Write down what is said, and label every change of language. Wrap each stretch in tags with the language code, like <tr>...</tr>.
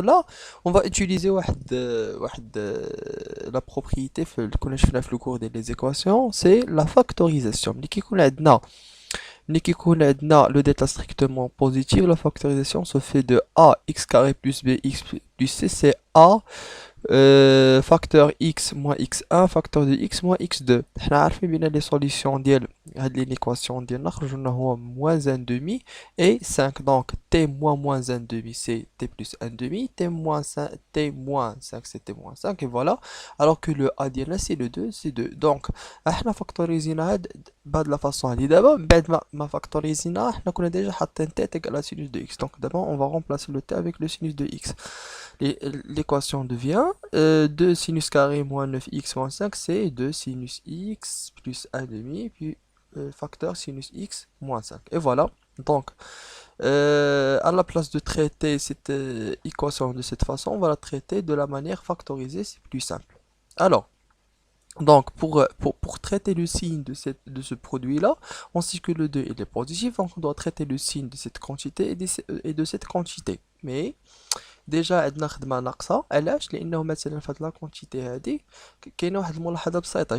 <fr>Là on va utiliser la propriété qu'on a fait le cours des équations, c'est la factorisation.</fr> <ar>ملي كيكون عندنا</ar> <fr>le delta strictement positif, la factorisation se fait de a x carré plus b x plus c, c'est a facteur x moins x1 facteur de x moins x2.</fr> <ar>حنا عارفين بان لي سوليسيون ديال هاد لينيكواسيون ديالنا خرجوا لنا هو</ar> <fr>moins 1 demi et 5. Donc t moins 1 demi c'est t plus 1 demi, t moins 5 t moins 5 c'est t moins 5 et voilà. Alors que le a ديالنا c'est le 2 c'est 2.</fr> <ar>Donc احنا فاكتوريزينا هاد بهاد لا فاصون هادي. دابا من بعد ما فاكتوريزينا حنا كنا ديجا حاطين</ar> <fr>t égale à sinus de x. Donc d'abord on va remplacer le t avec le sinus de x. L'équation devient 2 sinus carré moins 9x moins 5, c'est 2 sinus x plus 1 demi, puis facteur sinus x moins 5. Et voilà. Donc, à la place de traiter cette équation de cette façon, on va la traiter de la manière factorisée, c'est plus simple. Alors, donc, pour traiter le signe de ce produit-là, on sait que le 2 il est positif, donc on doit traiter le signe de cette quantité et de cette quantité.</fr> <ar>Mais ديجا عندنا خدمة ناقصة. علاش؟ لأنه مثلا في هاد لا كونتيتي هادي كاينة واحد الملاحظة بسيطة.</ar>